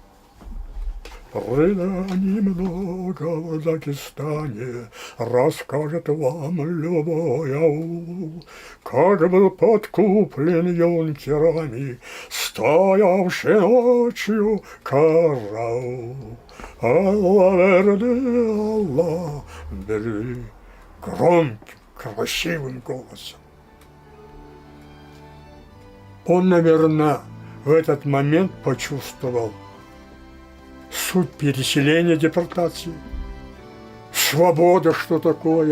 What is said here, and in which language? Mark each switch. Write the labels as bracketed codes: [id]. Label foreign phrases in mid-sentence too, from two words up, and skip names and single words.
[ru] Преданий много в Дагестане, расскажет вам любой аул, как был подкуплен юнкерами, стоявший ночью караул. Алла верды, Алла бери, громким, красивым голосом. Он, наверное, в этот момент почувствовал суть переселения, депортации, свобода, что такое.